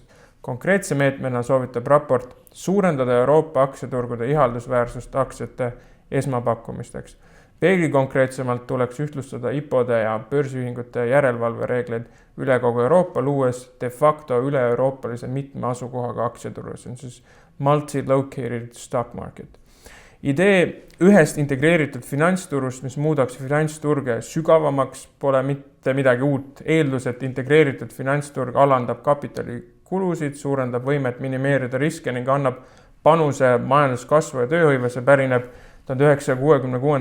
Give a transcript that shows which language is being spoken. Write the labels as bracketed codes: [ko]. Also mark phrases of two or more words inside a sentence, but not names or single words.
[et] Konkreetse meetmena soovitab raport suurendada Euroopa aktsiaturgude ihaldusväärsust aktsiate esmapakkumisteks. Veelgi konkreetsemalt tuleks ühtlustada IPO-de ja börsiühingute järelevalvereegleid üle kogu Euroopa, luues [la] de facto [et] üle-euroopalise mitme asukohaga aktsiaturu, see on siis [en] multi-located stock market. [et] Idee ühest integreeritud finantsturust, mis muudaks finantsturge sügavamaks, pole mitte midagi uut. Eeldus, et integreeritud finantsturg alandab kapitalikulusid, suurendab võimet minimeerida riske ning annab panuse majanduskasvu ja tööhõivesse, pärineb 1966.